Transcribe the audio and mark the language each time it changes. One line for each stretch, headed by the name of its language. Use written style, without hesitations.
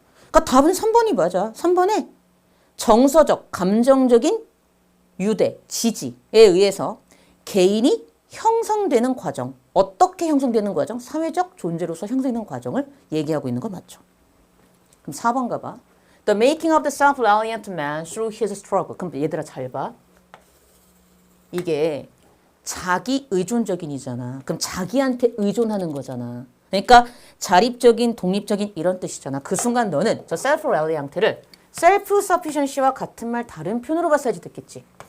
Korean: 그러니까 답은 3번이 맞아. 3번에 정서적, 감정적인 유대, 지지에 의해서 개인이 형성되는 과정, 어떻게 형성되는 과정? 사회적 존재로서 형성되는 과정을 얘기하고 있는 거 맞죠? 그럼 4번 가봐.
English: The making of the self-reliant man through his struggle.
Korean: 그럼 얘들아 잘 봐. 이게 자기 의존적인이잖아. 그럼 자기한테 의존하는 거잖아. 그러니까 자립적인, 독립적인 이런 뜻이잖아. 그 순간 너는 저 self-reliant를 self-sufficiency와 같은 말 다른 표현으로 봤어야지 됐겠지.